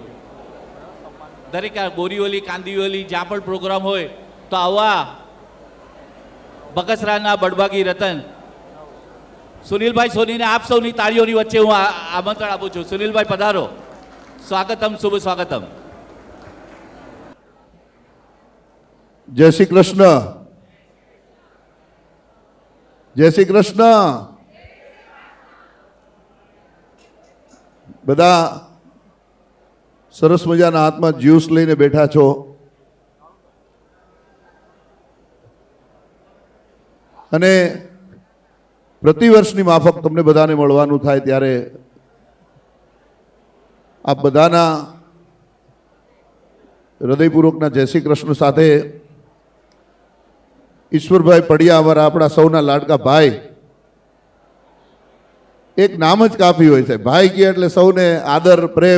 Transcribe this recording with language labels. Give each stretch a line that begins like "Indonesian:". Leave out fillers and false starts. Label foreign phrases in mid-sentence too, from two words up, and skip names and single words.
Gujarati: દરેક બોરીઓલી કાંદીઓલી જ્યાં પણ પ્રોગ્રામ હોય તો આવા બગસરાના બળબાગી રતન સુનિલભાઈ સોનીને આપ સૌની તાળીઓની વચ્ચે હું આમંત્રણ આપું છું. સુનિલભાઈ પધારો. સ્વાગતમ, શુભ સ્વાગતમ.
Hindi: जय श्री कृष्ण. जय श्री कृष्ण.
Gujarati: બધા સરસ મજાના હાથમાં જ્યુસ લઈને બેઠા છો. અને પ્રતિવર્ષની માફક તમને બધાને મળવાનું થાય ત્યારે આપ બધાના હૃદયપૂર્વકના જય શ્રી કૃષ્ણ સાથે ઈશ્વરભાઈ પડિયા અમારા આપણા સૌના લાડકા ભાઈ, એક નામ જ કાફી હોય છે, ભાઈ કે એટલે સૌને આદર પ્રેમ.